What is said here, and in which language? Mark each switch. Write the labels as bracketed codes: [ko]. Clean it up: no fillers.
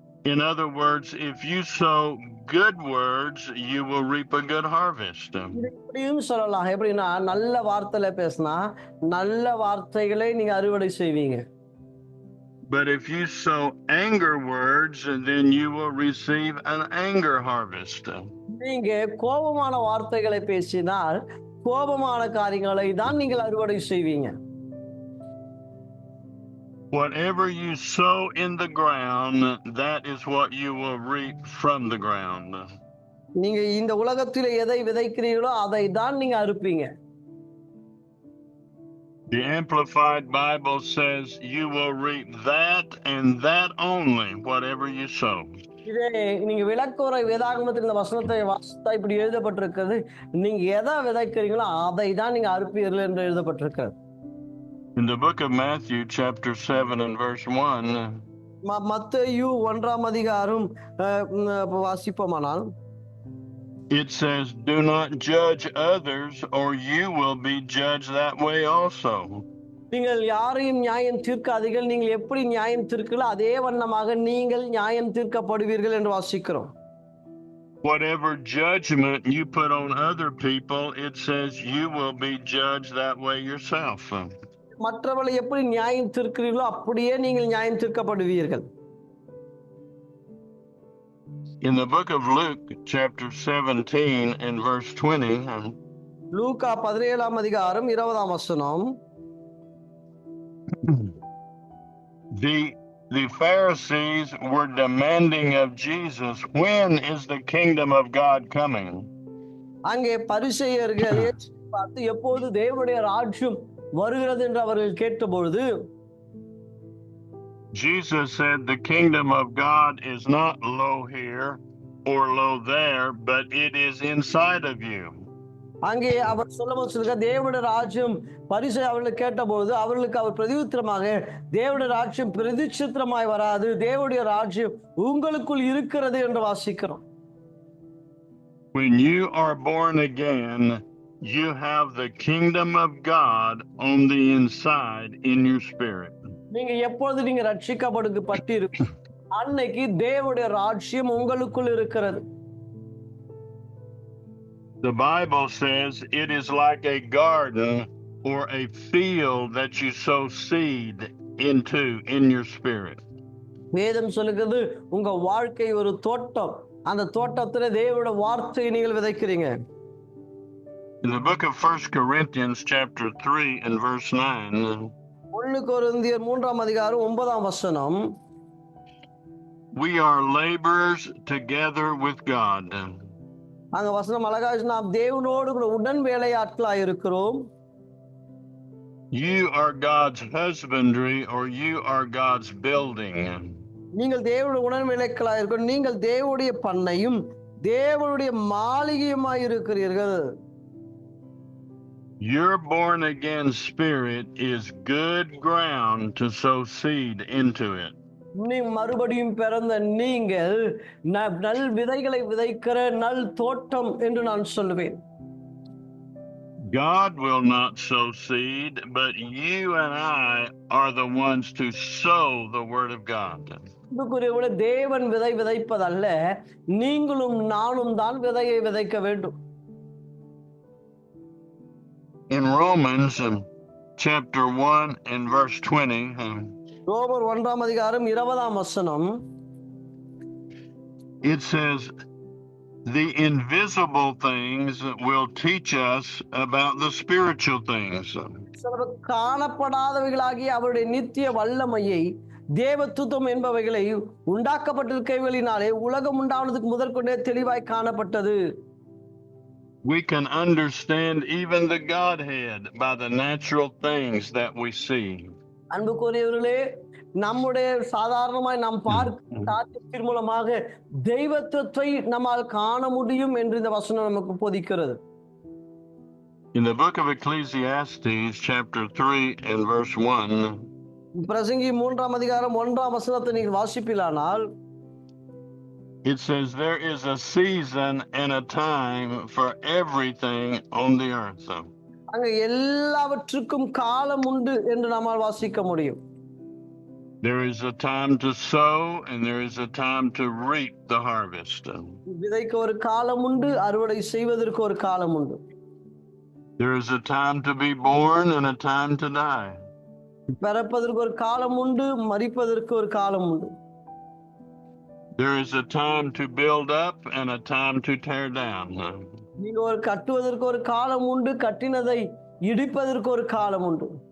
[en] In other words, if you sow good words, you will reap a good harvest. [ta] இப்படியும் சொல்லலாம். எப்படின்னா, நல்ல வார்த்தையில பேசினா நல்ல வார்த்தைகளை நீங்க அறுவடை செய்வீங்க. [en] But if you sow anger words, then you will receive an anger harvest. [ta] நீங்க கோபமான வார்த்தைகளை பேசினால் கோபமான காரியங்களை தான் நீங்கள் அறுவடை செய்வீங்க. [en] Whatever you sow in the ground, that is what you will reap from the ground. [ta] நீங்க இந்த உலகத்தில் எதை விதைக்கிறீர்களோ அதை தான் நீங்க அறுப்பீங்க. [en] The Amplified Bible says you will reap that and that only, whatever you sow. [ta] இதே நீங்க விளக்குரை வேதாகமத்தில் இந்த வசனத்தை வாசித்தா இப்படி எழுதப்பட்டிருக்கிறது, நீங்க எதை விதைக்கிறீங்களோ அதை தான் நீங்க அறுப்பீர்கள் என்று எழுதப்பட்டிருக்கிறது. [en] In the book of Matthew chapter 7 and verse 1, [ta] மத்தேயு 1ஆம் அதிகாரம் வாசிப்போமானால், [en] it says, do not judge others or you will be judged that way also. [ta] நீங்கள் யாரையும் நியாயம் தீர்க்காதீர்கள், நீங்கள் எப்படி நியாயம் தீர்க்கிறீர்களோ அதே வண்ணமாக நீங்கள் நியாயம் தீர்க்கப்படுவீர்கள் என்று வாசிக்கிறோம். [en] Whatever judgment you put on other people, it says you will be judged that way yourself. [ta] மற்றவர்களை எப்படி நியாயம் தீர்க்கிறீர்களோ அப்படியே நீங்கள் நியாயம் தீர்க்கப்படுவீர்கள். [en] In the book of Luke chapter 17 and verse 20, [ta] லூக்கா 17ஆம் அதிகாரம் 20ஆம் வசனம், [en] the Pharisees were demanding of Jesus, when is the kingdom of God coming? [ta] அங்கே பரிசேயர்கள் பார்த்து எப்போது தேவனுடைய ராஜ்யம் வருகிறது என்று அவர்கள் கேட்டபொழுது, [en] Jesus said the kingdom of God is not low here or low there, but it is inside of you. [ta] அங்கே அவர் சொல்லுங்க, தேவனுடைய ராஜ்யம் பரிசேயர் அவர்கள் கேட்டபோது அவர்களுக்கு அவர் பிரதியுத்தரமாக, தேவனுடைய ராஜ்யம் பிரதிச்சித்திரமாய் வராது, தேவனுடைய ராஜ்யம் உங்களுக்குள் இருக்கிறது என்று வாசிக்கிறோம். [en] When you are born again, you have the kingdom of God on the inside in your spirit. [ta] நீங்க எப்பொழுது நீங்க ரட்சிக்கப்பட்டு அன்னைக்கு தேவனுடைய ராஜ்யம் உங்களுக்குள் இருக்கிறது. [en] The Bible says it is like a garden or a field that you sow seed into in your spirit. [ta] வேதம் சொல்லுகிறது உங்க வாழ்க்கை ஒரு தோட்டம், அந்த தோட்டத்துல தேவனுடைய வார்த்தையை நீங்கள் விதைக்கிறீங்க. [en] In the book of 1 Corinthians chapter 3 and verse 9, [ta] 1 கொரிந்தியர் 3ஆம் அதிகாரம் 9ஆம் வசனம், [en] we are laborers together with God. [ta] அங்க வசனம் அழகா, நாம் தேவனோடு கூட உடன் வேலையாட்களாய் இருக்கிறோம். [en] You are God's husbandry or you are God's building. [ta] நீங்கள் தேவனுடைய உடன் வேலையாட்களாய் இருக்கிறோம், நீங்கள் தேவனுடைய பண்ணையும் தேவனுடைய மாளிகையுமாய் இருக்கிறீர்கள். [en] Your born again spirit is good ground to sow seed into it. [ta] நீ மறுபடியும் பிறந்த நீங்கள் நல் விதைகளை விதைக்கிற நல் தோட்டம் என்று நான் சொல்லுவேன். [en] God will not sow seed, but you and I are the ones to sow the word of God. [ta] தேவன் விதை விதைப்பதல்ல, நீங்களும் நானும் தான் விதையை விதைக்க வேண்டும். [en] In Romans chapter 1 and verse 20, [ta] ரோமர் 1ஆம் அதிகாரம் 20ஆம் வசனம். [en] It says, the invisible things will teach us about the spiritual things. [ta] காணப்படாதவைகளாகிய அவருடைய நித்திய வல்லமையை, தேவத்துவம் என்பவைகளை உண்டாக்கப்பட்டிருக்கைகளினாலே உலகம் உண்டானதுக்கு முதற்கொண்டே தெளிவாய் காணப்பட்டது. [en] We can understand even the Godhead by the natural things that we see. [ta] அன்புக்குரியவர்களே, நம்முடைய சாதாரணமாய் நாம் பார்க்கும் காரியத்தின் மூலமாக தெய்வத்துவத்தை நம்மால் காண முடியும் என்று இந்த வசனம் நமக்கு போதிக்கிறது. [en] In the book of Ecclesiastes, chapter 3 and verse 1, [ta] பிரசங்கி 3ஆம் அதிகாரம் 1ஆம் வசனத்தை நீங்கள் வாசிப்பீர்களானால், [en] it says, there is a season and a time for everything on the earth. [ta] அங்க எல்லாவற்றுக்கும் காலம் உண்டு என்று நம்மால் வாசிக்க முடியும். [en] There is a time to sow and there is a time to reap the harvest. [ta] விதைக்கு ஒரு காலம் உண்டு, அறுவடை செய்வதற்கு ஒரு காலம் உண்டு. [en] There is a time to be born and a time to die. [ta] பிறப்பதற்கு ஒரு காலம் உண்டு, மரிப்பதற்கு ஒரு காலம் உண்டு. [en] There is a time to build up and a time to tear down. [ta] நீங்க ஒரு கட்டுவதற்கு ஒரு காலம் உண்டு, கட்டினதை இடிப்பதற்கு ஒரு காலம் உண்டு.